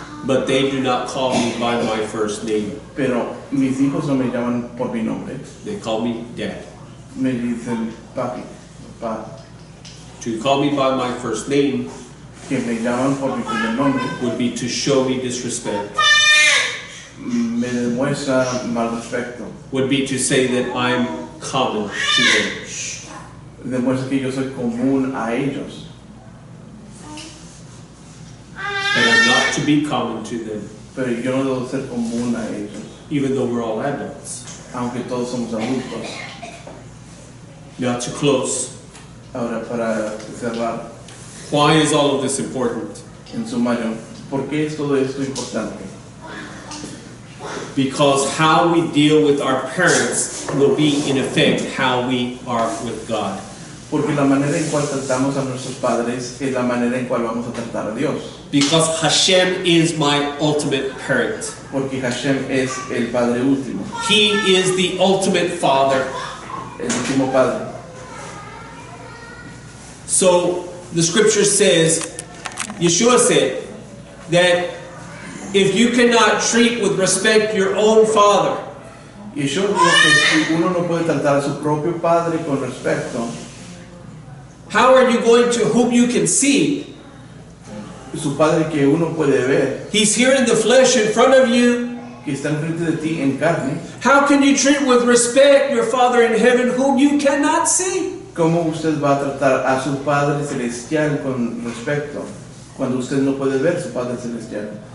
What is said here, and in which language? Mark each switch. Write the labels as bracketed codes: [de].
[en] but they do not call me by my first name. [es] pero mis hijos no me llaman por mi nombre, [en] They call me Dad. [es] me dicen papi, papá. [en] To call me by my first name [es] Que me llaman por mi primer nombre [en] would be to show me disrespect, [es] me demuestra mal respeto, [en] would be to say that I'm common to them. [es] demuestra que yo soy común a ellos, [en] And I'm not to be common to them, [es] pero yo no debo ser común a ellos, [en] even though we're all adults. [es] aunque todos somos adultos. [en] Now to close, [es] Ahora, para cerrar, [en] why is all of this important? [es] en sumario, ¿por qué es todo esto importante? [en] Because how we deal with our parents will be, in effect, how we are with God. [es] Porque la manera en cual tratamos a nuestros padres es la manera en cual vamos a tratar a Dios. [en] Because Hashem is my ultimate parent. [es] Porque Hashem es el Padre último, [en] He is the ultimate father. [es] el último Padre. [en] So the scripture says, Yeshua said, that if you cannot treat with respect your own father, [es] Y yo digo que si uno no puede tratar a su propio padre con respeto, [en] how are you going to, whom you can see? [es] su padre que uno puede ver, [en] He's here in the flesh in front of you. [es] que está enfrente de ti en carne, [en] How can you treat with respect your Father in heaven whom you cannot see? [es] ¿cómo usted va a tratar a su Padre Celestial con respeto cuando usted no puede ver su Padre Celestial?